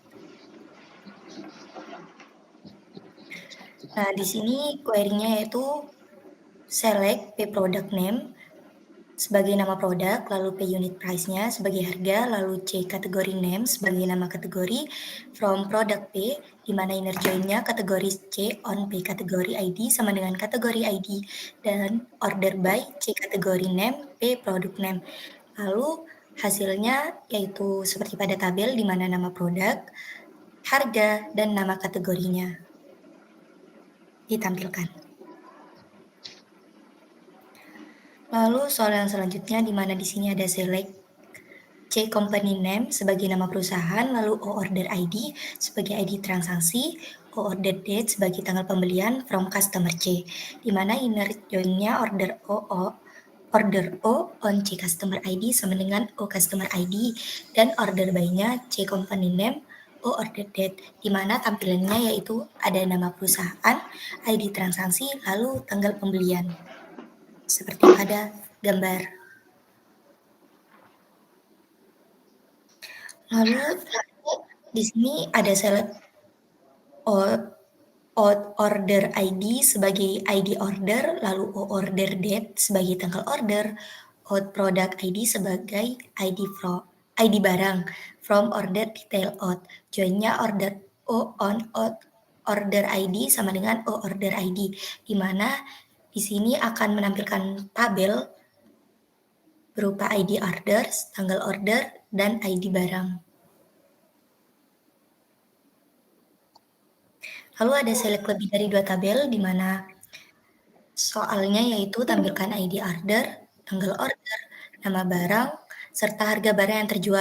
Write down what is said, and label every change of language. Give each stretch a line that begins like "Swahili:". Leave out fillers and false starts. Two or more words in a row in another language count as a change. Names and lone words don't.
Indonesian: Nah, di sini query-nya yaitu
English: select P product name
Indonesian: sebagai nama produk, lalu
English: P unit price-nya
Indonesian: sebagai harga, lalu C kategori name sebagai nama kategori,
English: from product P,
Indonesian: di mana
English: inner join-nya
Indonesian: kategori C on P kategori ID sama dengan kategori ID, dan
English: order by C
Indonesian: kategori name,
English: P product name.
Indonesian: Lalu hasilnya yaitu seperti pada tabel, di mana nama produk, harga, dan nama kategorinya ditampilkan. Lalu soal yang selanjutnya, di mana di sini ada
English: select C company name
Indonesian: sebagai nama perusahaan, lalu
English: O order ID
Indonesian: sebagai ID transaksi,
English: O order date
Indonesian: sebagai tanggal pembelian
English: from customer C,
Indonesian: di mana
English: inner join-nya order O on C customer ID
Indonesian: sama dengan
English: O customer ID,
Indonesian: dan
English: order by-nya C company name, O order date,
Indonesian: di mana tampilannya yaitu ada nama perusahaan, ID transaksi, lalu tanggal pembelian, seperti pada gambar. Lalu di sini ada
English: select order ID
Indonesian: sebagai ID order, lalu
English: O order
Indonesian: date sebagai tanggal order,
English: out product ID
Indonesian: sebagai ID barang,
English: from order detail out, joinnya order O on out order ID
Indonesian: sama dengan
English: O order ID,
Indonesian: di mana di sini akan menampilkan tabel berupa ID orders, tanggal order, dan ID barang. Lalu ada select lebih dari dua tabel, di mana soalnya yaitu tampilkan ID order, tanggal order, nama barang, serta harga barang yang terjual.